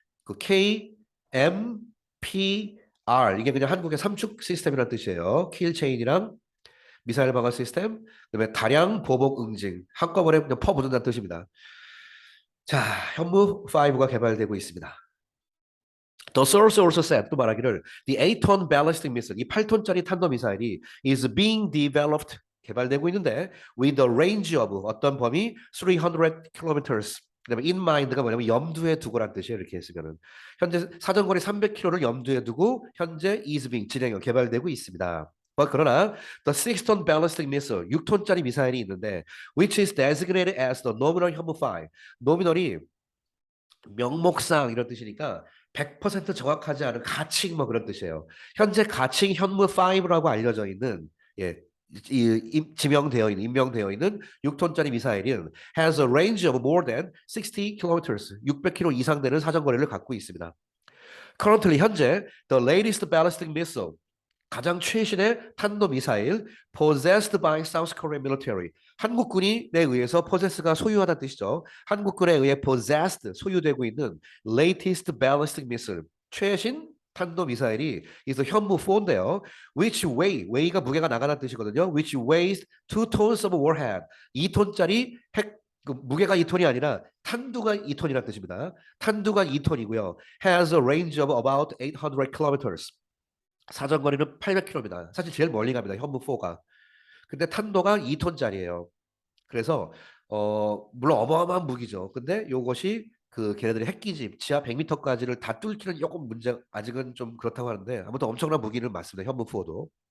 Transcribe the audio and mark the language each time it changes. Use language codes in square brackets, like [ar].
[ko] 그 K, M, P, R 이게 그냥 한국의 삼축 시스템이라는 뜻이에요. 킬 체인이랑 미사일 방어 시스템, 그다음에 다량 보복 응징 한꺼번에 그냥 퍼붓는다는 뜻입니다. 자, 현무 5가 개발되고 있습니다. [en] The source also said [ko] 또 말하기를 [en] the 8-ton ballistic missile [ko] 이 8톤짜리 탄도 미사일이 [en] is being developed [ko] 개발되고 있는데 [en] with a range of [ko] 어떤 범위 [en] 300km [ko] 그다음에 [en] in mind [ko] 가 뭐냐면 염두에 두고란 뜻이에요. 이렇게 했으면은 현재 사정거리 300km를 염두에 두고 현재 [en] is being [ko] 진행 개발되고 있습니다. 그러나 [en] the 6-ton ballistic missile [ko] 6톤짜리 미사일이 있는데 [en] which is designated as the nominal [ko] 현무5 노미널이 명목상 이런 뜻이니까 100% 정확하지 않은 가칭 뭐 그런 뜻이에요. 현재 가칭 현무 5라고 알려져 있는 예, 지명되어 있는 임명되어 있는 6톤짜리 미사일은 [en] has a range of more than 60km, [ko] 600km 이상 되는 사정거리를 갖고 있습니다. [en] Currently [ko] 현재 [en] the latest ballistic missile [ko] 가장 최신의 탄도미사일 [en] possessed by South Korean military [ko] 한국군에 의해서 [en] possess [ko] 가 소유하다는 뜻이죠. 한국군에 의해 [en] possessed [ko] 소유되고 있는 [en] latest ballistic missile [ko] 최신 탄도미사일이 is 현무 4인데요. which weigh가 무게가 나가다는 뜻이거든요. [en] which weighs 2 tons of warhead [ko] 2톤짜리 무게가 2톤이 아니라 탄두가 2톤이라는 뜻입니다. 탄두가 2톤이고요. [en] has a range of about 800km [ko] 사정거리는 800km입니다. 사실 제일 멀리 갑니다. 현무4가. 근데 탄도가 2톤짜리예요. 그래서 물론 어마어마한 무기죠. 근데 요것이 그 걔네들이 핵기집 지하 100m까지를 다 뚫기는 조금 문제 아직은 좀 그렇다고 하는데 아무튼 엄청난 무기는 맞습니다. 현무4도.